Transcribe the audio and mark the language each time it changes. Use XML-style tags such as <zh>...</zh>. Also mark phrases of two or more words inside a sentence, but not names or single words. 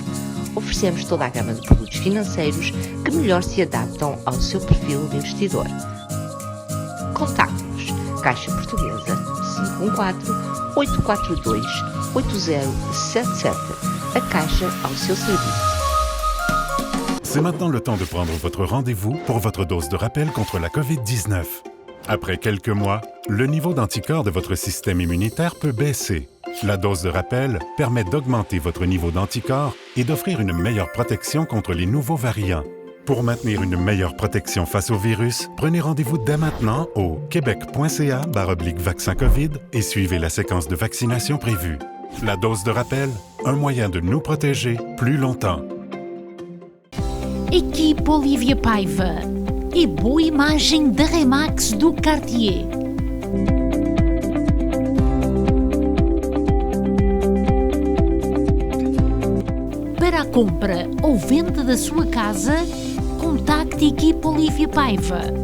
<pt>Oferecemos toda a gama de produtos financeiros que melhor se adaptam ao seu perfil de investidor. Contacte-nos. Caixa Portuguesa 514-842-8077. A Caixa ao seu serviço.</pt> <fr>C'est maintenant le temps de prendre votre rendez-vous pour votre dose de rappel contre la COVID-19. Après quelques mois, le niveau d'anticorps de votre système immunitaire peut baisser. La dose de rappel permet d'augmenter votre niveau d'anticorps et d'offrir une meilleure protection contre les nouveaux variants. Pour maintenir une meilleure protection face au virus, prenez rendez-vous dès maintenant au québec.ca/vaccin COVID et suivez la séquence de vaccination prévue. La dose de rappel, un moyen de nous protéger plus longtemps.</fr> <pt>Equipe Olivia Paiva e boa imagem da Remax do Cartier. Para a compra ou venda da sua casa, contacte a Equipe Olivia Paiva.</pt>